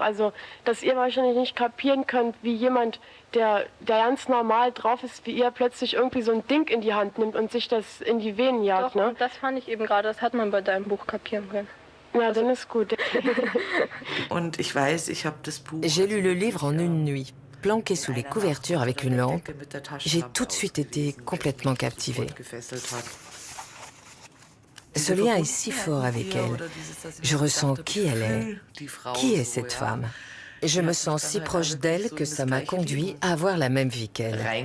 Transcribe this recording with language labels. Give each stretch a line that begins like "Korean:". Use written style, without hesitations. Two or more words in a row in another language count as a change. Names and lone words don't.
German: Also, dass ihr wahrscheinlich nicht kapieren könnt, wie jemand, der ganz normal drauf ist, wie ihr, plötzlich irgendwie so ein Ding in die Hand nimmt und sich das in die Venen jagt. Doch, ne? Das fand ich eben gerade, das hat man bei deinem Buch kapieren können. Ja, dann ist gut. Und ich weiß, ich habe das Buch...
French: J'ai lu le livre en une nuit. Planqué sous les couvertures avec une lampe, j'ai tout de suite été complètement captivée. Ce lien est si fort avec elle. Je ressens qui elle est. Qui est cette femme? Je me sens si proche d'elle que ça m'a conduit à avoir la même vie qu'elle.